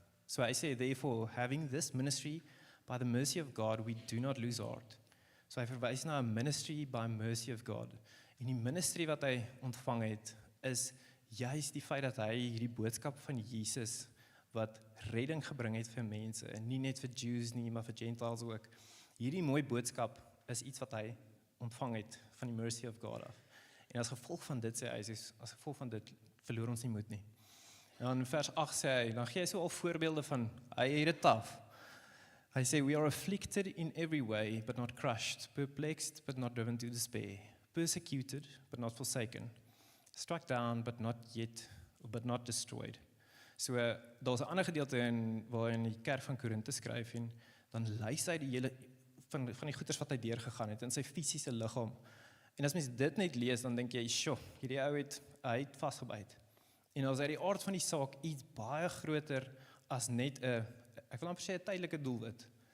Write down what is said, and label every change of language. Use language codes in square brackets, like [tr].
[en] So hy sê, therefore, having this ministry by the mercy of God, we do not lose heart. [af] So hy verwys na 'n ministry by mercy of God. En die ministry wat hy ontvang het, is juist die feit dat hy hierdie boodskap van Jesus, wat redding gebring het vir mense, en nie net vir Jews nie, maar vir Gentiles ook. Hierdie mooi boodskap is iets wat hy ontvang het van die mercy of God af. En as gevolg van dit sê hy, as gevolg van dit verloor ons nie moed nie. En dan in vers 8 sê hy, dan gee hy so al voorbeelde van, hy het dit af. [en] Hy sê, we are afflicted in every way, but not crushed, perplexed, but not driven to despair, persecuted, but not forsaken, struck down, but not destroyed. [af] So, daar's 'n ander gedeelte waar hy in die kerk van Korinthe skryf en dan lys hy die hele van die goeters wat hy deurgegaan het in sy fisiese liggaam. En as mens dit net lees, dan dink jy, "Sjoe, hierdie ou hy het vasgebyt." En as uit die aard van die saak iets baie groter as net 'n, ek wil amper sê 'n tydelike doelwit.